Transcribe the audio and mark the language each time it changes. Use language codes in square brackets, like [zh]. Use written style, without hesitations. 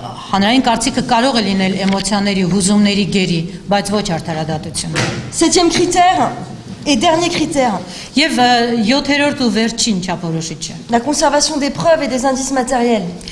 [hy] Հանրային կարծիքը կարող է լինել էմոցիաների, հուզումների գերի, բայց ոչ արդարադատություն։ [fr] Septième critère et dernier critère, [hy] Եվ 7-րդ ու վերջին չափորոշիչը։ [fr] la conservation des preuves et des indices matériels.